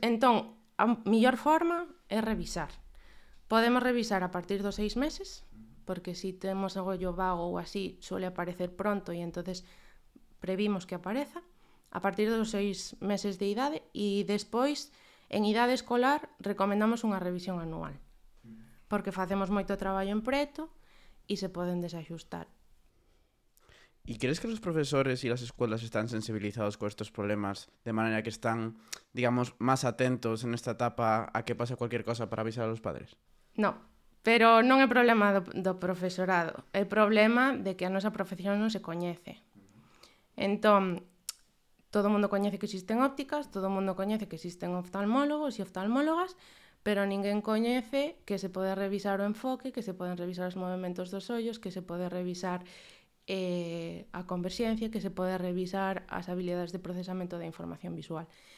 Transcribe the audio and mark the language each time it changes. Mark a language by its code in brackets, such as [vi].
[gl] Entón, a mellor forma é revisar. Podemos revisar a partir dos 6 meses, porque se temos ollo vago ou así, suele aparecer pronto e entonces previmos que apareza, a partir dos 6 meses de idade, e despois, en idade escolar, recomendamos unha revisión anual, porque facemos moito traballo en preto e se poden desaxustar. [es] ¿Y crees que los profesores y las escuelas están sensibilizados con estos problemas de manera que están, digamos, más atentos en esta etapa a que pase cualquier cosa para avisar a los padres? [gl] No, pero non é problema do profesorado, é problema de que a nosa profesión non se coñece. Entón, todo o mundo coñece que existen ópticas, todo o mundo coñece que existen oftalmólogos e oftalmólogas, pero ninguén coñece que se pode revisar o enfoque, que se poden revisar os movementos dos ollos, que se pode revisar a converxencia, que se pode revisar as habilidades de procesamento da información visual.